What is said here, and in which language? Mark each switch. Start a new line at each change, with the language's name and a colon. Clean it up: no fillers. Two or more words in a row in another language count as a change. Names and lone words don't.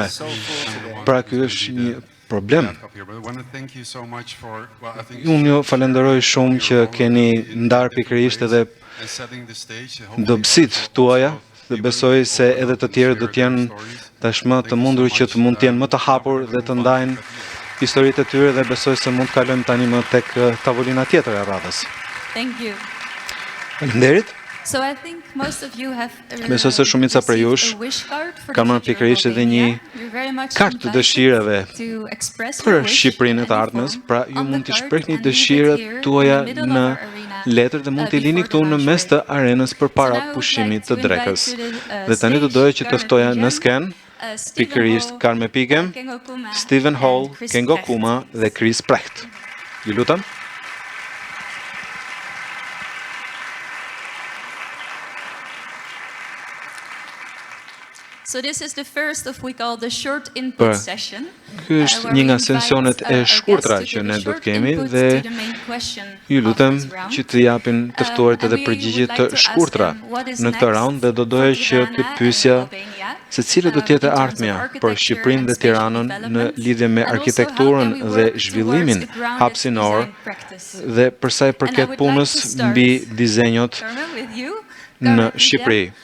Albanian: Pra ky është një problem. Unë ju falenderoj shumë që keni ndarë pikërisht edhe dobësitë tuaja dhe besoj se edhe të tjerë do të jenë tashmë të mundur që të mund të jenë më të hapur dhe të ndajnë historitë e tyre dhe besoj se mund të kalojmë tani më tek tavolina tjetër e radhës.
English: Thank you.
Albanian: Faleminderit.
English: So I think most of you have
Albanian: Besoj se shumica prej jush kanë marrë pikërisht edhe një kartë të dëshirave për Shqipërinë e të ardhmes, pra ju mund të shprehni dëshirat tuaja në letër dhe mund t'i lini këtu në mes të arenës përpara pushimit të drekës. Dhe tani do doja që të ftoja në sken pikërisht Carme Pigem, Steven Hall, Kengo Kuma dhe Chris Precht. Ju lutem.
English: So this is the first of we call the short input session.
Albanian: Ky është një nga sesionet e shkurtra që ne do të kemi dhe ju lutem që të japin të ftuarit edhe përgjigje të shkurtra në këtë raund dhe do doja që të pyesja se cilë do të jetë ardhmja për Shqipërinë dhe Tiranën në lidhje me arkitekturën dhe zhvillimin hapësinor dhe për sa i përket punës mbi dizenjot në Shqipëri.